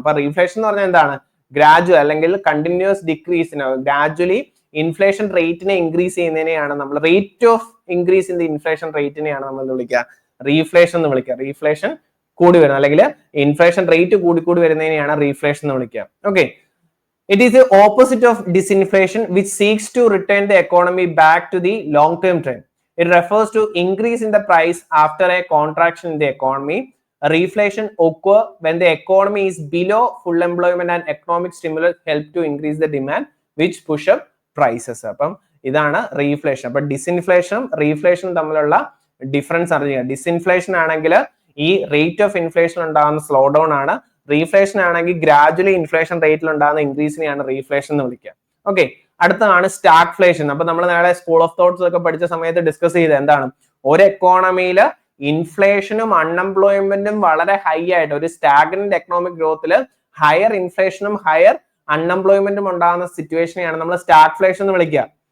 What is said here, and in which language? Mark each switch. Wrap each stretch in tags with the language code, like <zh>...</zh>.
<ml>അപ്പൊ റീഫ്ലേഷൻ എന്ന് പറഞ്ഞാൽ എന്താണ്, ഗ്രാജുവൽ അല്ലെങ്കിൽ കണ്ടിന്യൂസ് ഡിക്രീസിനാവും. ഗ്രാജുവലി ഇൻഫ്ലേഷൻ റേറ്റിനെ ഇൻക്രീസ് ചെയ്യുന്നതിനെയാണ് നമ്മൾ, rate of increase in the inflation റേറ്റിനെയാണ് നമ്മൾ വിളിക്കുക റീഫ്ലേഷൻ എന്ന് വിളിക്കുക. റീഫ്ലേഷൻ കൂടി വരുന്നത് അല്ലെങ്കിൽ ഇൻഫ്ലേഷൻ റേറ്റ് കൂടി വരുന്നതിനെയാണ് റീഫ്ലേഷൻ എന്ന് വിളിക്കുക.</ml> <en>Okay, it is the opposite of disinflation, which seeks to return the economy back to the long-term trend. It refers to increase in the price after a contraction in the economy. A reflation occurs when the economy is below full employment and economic stimulus help to increase the demand, which push up prices.</en> <ml>അപ്പം ഇതാണ് റീഫ്ലേഷൻ. അപ്പൊ ഡിസ്ഇൻഫ്ലേഷനും റീഫ്ലേഷനും തമ്മിലുള്ള difference അറിയുക. ഡിസ്ഇൻഫ്ലേഷൻ ആണെങ്കിൽ ഈ rate of inflation ഉണ്ടാകുന്ന slow down ആണ്. റീഫ്ലേഷൻ ആണെങ്കിൽ ഗ്രാജുവലി ഇൻഫ്ലേഷൻ റേറ്റിൽ ഉണ്ടാകുന്ന ഇൻക്രീസിനെയാണ് റീഫ്ലേഷൻ എന്ന് വിളിക്കുക. ഓക്കെ, അടുത്തതാണ് സ്റ്റാഗ്ഫ്ലേഷൻ. അപ്പൊ നമ്മൾ നേരെ സ്കൂൾ ഓഫ് തോട്ട്സ് ഒക്കെ പഠിച്ച സമയത്ത് ഡിസ്കസ് ചെയ്ത് എന്താണ്, ഒരു എക്കോണമിയിൽ ഇൻഫ്ലേഷനും അൺഎംപ്ലോയ്മെന്റും വളരെ ഹൈ ആയിട്ട്, ഒരു സ്റ്റാഗ്നന്റ് എക്കണോമിക് ഗ്രോത്തിൽ ഹയർ ഇൻഫ്ലേഷനും ഹയർ അൺഎംപ്ലോയ്മെന്റും ഉണ്ടാകുന്ന സിറ്റുവേഷനെയാണ് നമ്മൾ സ്റ്റാഗ്ഫ്ലേഷൻ എന്ന് വിളിക്കുക.</ml>